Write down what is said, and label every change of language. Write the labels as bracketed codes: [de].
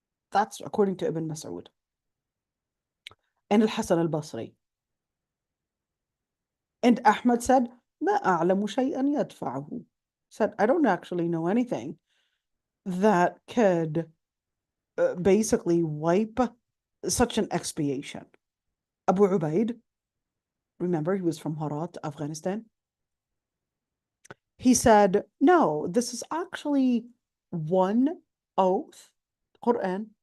[en] That's according to Ibn Mas'ud and Al-Hasan al-Basri. And Ahmad said, [ar] ما أعلم شيئا يدفعه. [en] Said, I don't actually know anything that could basically wipe such an expiation. Abu Ubaid, remember he was from Herat, Afghanistan. He said, no, this is actually one oath, Quran.